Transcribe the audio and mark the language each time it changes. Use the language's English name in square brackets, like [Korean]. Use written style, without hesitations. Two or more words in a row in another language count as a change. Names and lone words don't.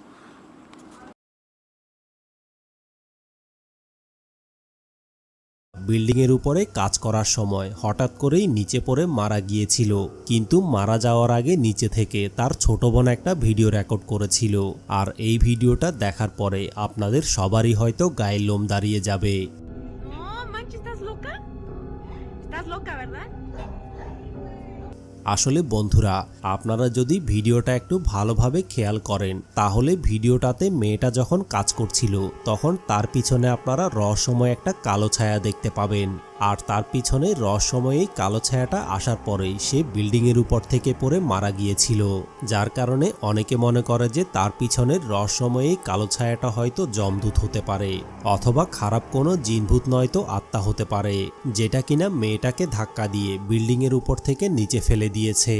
[Bangla] বিল্ডিংয়ের উপরে কাজ করার সময় হঠাৎ করেই নিচে পড়ে মারা গিয়েছিল, কিন্তু মারা যাওয়ার আগে নিচে থেকে তার ছোট বোন একটা ভিডিও রেকর্ড করেছিল। আর এই ভিডিওটা দেখার পরে আপনাদের সবারই হয়তো গায়ের লোম দাঁড়িয়ে যাবে। [Spanish] No manches, ¿estás loca? ¿Estás loca, verdad? [Bangla] আসলে বন্ধুরা, আপনারা যদি ভিডিওটা একটু ভালোভাবে খেয়াল করেন তাহলে ভিডিওটাতে মেয়েটা যখন কাজ করছিল তখন তার পিছনে আপনারা রহস্যময় একটা কালো ছায়া দেখতে পাবেন। আর তার পিছনে রহস্যময় কালো ছায়াটা আসার পরেই সে বিল্ডিংয়ের উপর থেকে পড়ে মারা গিয়েছিল, যার কারণে অনেকে মনে করে যে তার পিছনের রহস্যময় কালো ছায়াটা হয়তো যমদূত হতে পারে, অথবা খারাপ কোনো জিনভূত নয়তো আত্মা হতে পারে, যেটা কিনা মেয়েটাকে ধাক্কা দিয়ে বিল্ডিংয়ের উপর থেকে নিচে ফেলে দিয়েছে।